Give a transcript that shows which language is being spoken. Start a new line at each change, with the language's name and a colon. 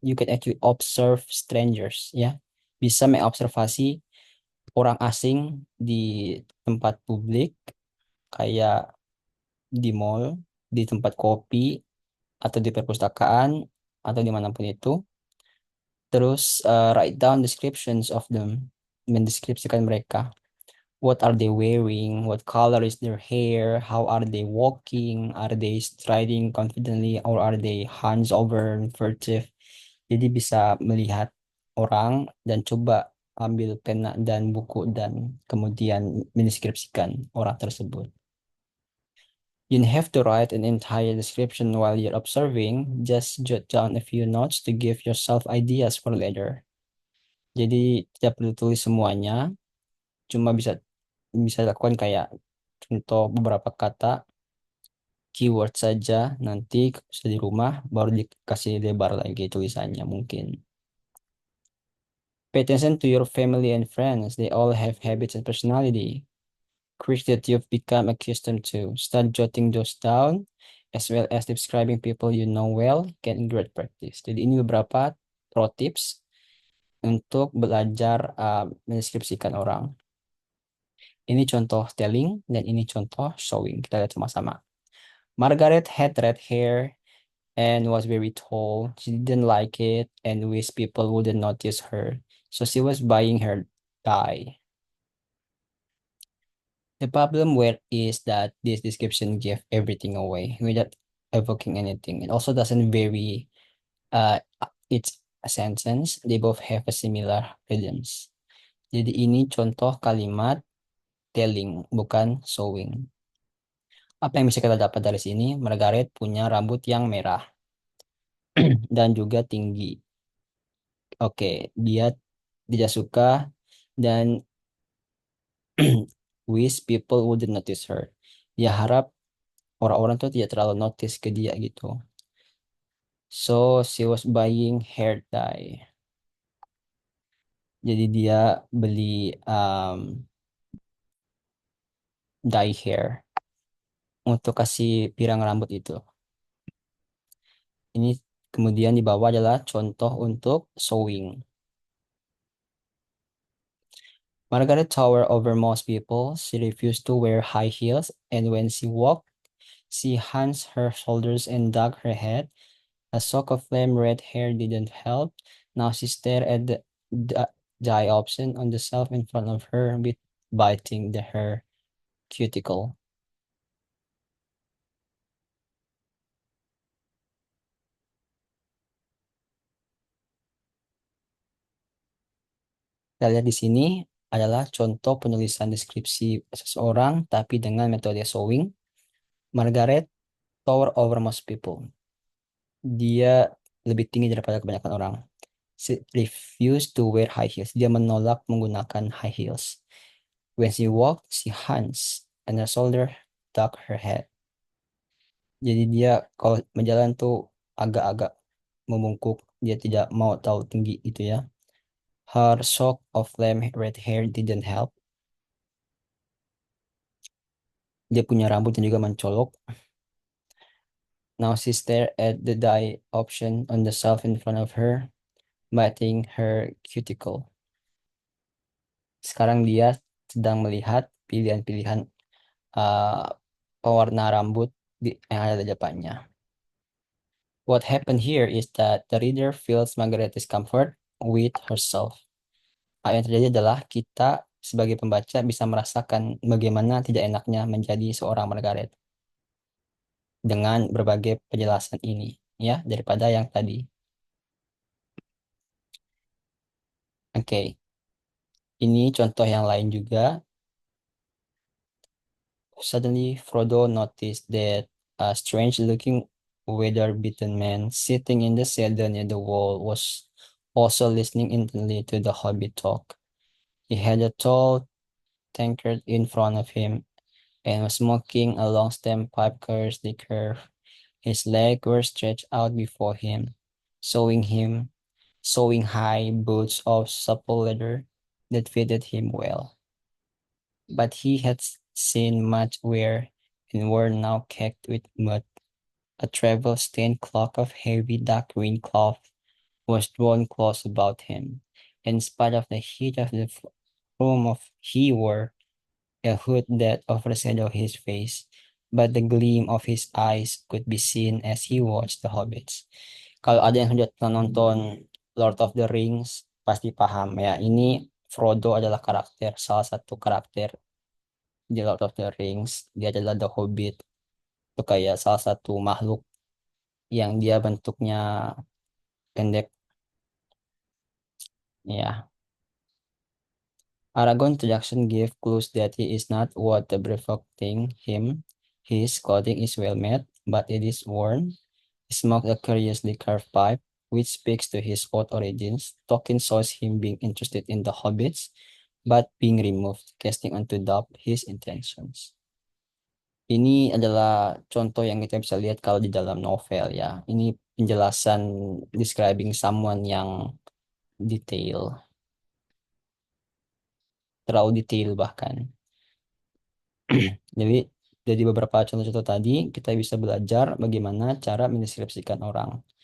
English: You can actually observe strangers,
Indonesian: ya. Bisa mengobservasi orang asing di tempat publik kayak di mall, di tempat kopi, atau di perpustakaan, atau dimanapun itu. Terus
English: write down descriptions of them,
Indonesian: mendeskripsikan mereka.
English: What are they wearing? What color is their hair? How are they walking? Are they striding confidently or are they hunch over, furtive?
Indonesian: Jadi bisa melihat orang dan coba ambil pena dan buku dan kemudian mendeskripsikan orang tersebut.
English: You don't have to write an entire description while you're observing. Just jot down a few notes to give yourself ideas for later.
Indonesian: Jadi tidak perlu tulis semuanya, cuma bisa bisa lakukan kayak contoh beberapa kata, keyword saja. Nanti sudah di rumah baru dikasih lebar lagi tulisannya mungkin.
English: Pay attention to your family and friends. They all have habits and personality. Quirks that you've become accustomed to. Start jotting those down, as well as describing people you know well, get great practice.
Indonesian: Jadi ini beberapa pro tips untuk belajar mendeskripsikan orang. Ini contoh telling dan ini contoh showing. Kita lihat sama-sama.
English: Margaret had red hair and was very tall. She didn't like it and wished people wouldn't notice her. So she was buying her dye. The problem where is that this description gives everything away without evoking anything. It also doesn't vary it's a sentence. They both have a similar rhythms.
Indonesian: Jadi ini contoh kalimat telling, bukan showing. Apa yang bisa kita dapat dari sini? Margaret punya rambut yang merah dan juga tinggi. Oke, dia tidak suka dan
English: wish people wouldn't notice her.
Indonesian: Dia harap orang-orang tuh tidak terlalu notice ke dia gitu.
English: So she was buying hair dye.
Indonesian: Jadi dia beli dye hair untuk kasih pirang rambut itu. Ini kemudian di bawah adalah contoh untuk sewing.
English: Margaret towered over most people. She refused to wear high heels, and when she walked, she hunched her shoulders and ducked her head. A shock of flame red hair didn't help. Now she stared at the eye option on the shelf in front of her, biting her cuticle.
Indonesian: Kita lihat di sini adalah contoh penulisan deskripsi seseorang, tapi dengan metode sewing.
English: Margaret tower over most people.
Indonesian: Dia lebih tinggi daripada kebanyakan orang.
English: She refused to wear high heels.
Indonesian: Dia menolak menggunakan high heels.
English: When she walked, she hunched and her shoulder duck her head.
Indonesian: Jadi dia kalau berjalan tuh agak-agak membungkuk. Dia tidak mau tahu tinggi itu ya.
English: Her shock of flame red hair didn't help.
Indonesian: Dia punya rambut yang juga mencolok.
English: Now she stared at the dye option on the shelf in front of her, biting her cuticle.
Indonesian: Sekarang dia sedang melihat pilihan-pilihan pewarna rambut yang ada di depannya.
English: What happened here is that the reader feels Margaret discomfort with herself.
Indonesian: Yang terjadi adalah kita sebagai pembaca bisa merasakan bagaimana tidak enaknya menjadi seorang Margaret dengan berbagai penjelasan ini, ya, daripada yang tadi. Oke, ini contoh yang lain juga.
English: Suddenly, Frodo noticed that a strange-looking, weather-beaten man sitting in the shadow near the wall was also listening intently to the hobbit talk. He had a tall tankard in front of him and was smoking a long-stemmed pipe curiously curved. His legs were stretched out before him, showing high boots of supple leather that fitted him well. But he had seen much wear and were now caked with mud. A travel-stained cloak of heavy dark green cloth was drawn close about him. In spite of the heat of the room he wore a hood that overshadowed his face, but the gleam of his eyes could be seen as he watched the hobbits.
Indonesian: Kalau ada yang sudah nonton Lord of the Rings, pasti paham ya. Ini Frodo adalah salah satu karakter di Lord of the Rings. Dia adalah The Hobbit. Itu kayak salah satu makhluk yang dia bentuknya pendek. Ya.
English: Aragorn introduction gave clues that he is not what the befitting him. His clothing is well made, but it is worn. He smoked a curiously carved pipe, which speaks to his old origins. Tolkien shows him being interested in the hobbits, but being removed, casting onto doubt his intentions.
Indonesian: Ini adalah contoh yang kita bisa lihat kalau di dalam novel ya. Ini penjelasan
English: describing someone
Indonesian: yang detail, terlalu detail bahkan. Jadi dari beberapa contoh-contoh tadi kita bisa belajar bagaimana cara mendeskripsikan orang.